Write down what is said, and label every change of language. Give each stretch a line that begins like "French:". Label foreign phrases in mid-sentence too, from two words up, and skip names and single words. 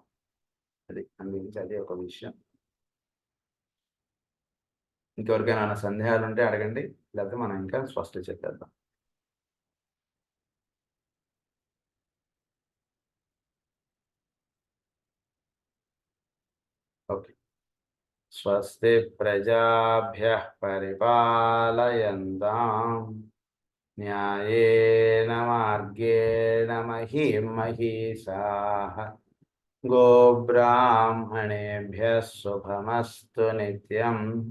Telugu: అది అందుగురించి అది ఒక విషయం. ఇంకెవరికైనా సందేహాలు ఉంటే అడగండి, లేకపోతే మనం ఇంకా స్పష్టం చెప్పేద్దాం. ఓకే.
Sanskrit: స్వస్తి ప్రజాభ్యః పరిపాలయంతాం న్యాయేన మార్గేణ మహీం మహీషాః గోబ్రాహ్మణేభ్యः శుభమస్తు నిత్యం.